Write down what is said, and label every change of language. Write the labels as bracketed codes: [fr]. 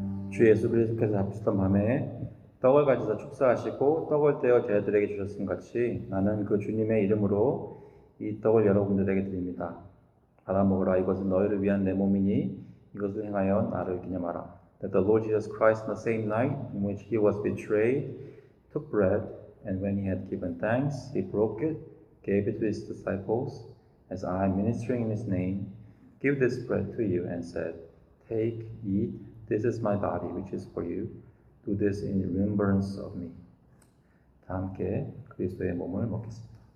[ko] 주 예수 그리스도께서 잡수던 밤에 떡을 가지사 축사하시고 떡을 떼어 제자들에게 주셨음 같이 나는 그 주님의 이름으로 이 떡을 여러분들에게 드립니다. 받아 먹으라. 이것은 너희를 위한 내 몸이니 이것을 행하여 나를 기념하라. [en] That the Lord Jesus Christ on the same night in which he was betrayed took bread, and when he had given thanks he broke it, gave it to his disciples, as I am ministering in his name, give this bread to you, and said, Take, eat, this is my body which is for you. Do this in remembrance of me. [ko] 다 함께 그리스도의 몸을 먹겠습니다.